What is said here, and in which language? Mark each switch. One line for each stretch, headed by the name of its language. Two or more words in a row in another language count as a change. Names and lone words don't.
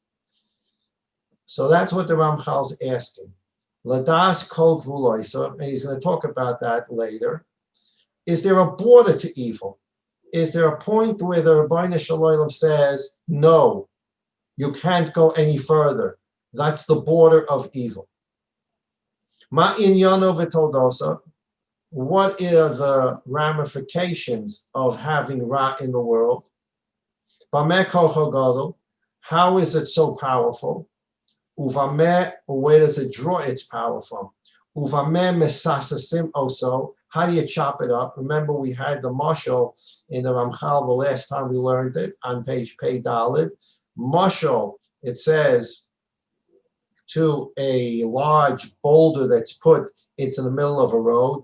English: So that's what the Ramchal's asking.
Hebrew: לדעת כל גבולותיה,
English: and he's going to talk about that later. Is there a border to evil? Is there a point where the
Hebrew: רבונו של עולם
English: says, no, you can't go any further? That's the border of evil.
Hebrew: מה ענינו ותולדותיו,
English: what are the ramifications of having Ra in the world?
Hebrew: במה כחו גדול,
English: how is it so powerful? Uvameh, where does it draw its power from?
Hebrew: ובמה מסססים אותו,
English: how do you chop it up? Remember, we had the mashal in the Ramchal the last time we learned it on page
Hebrew: פ״ד.
English: Mashal, it says, to a large boulder that's put into the middle of a road.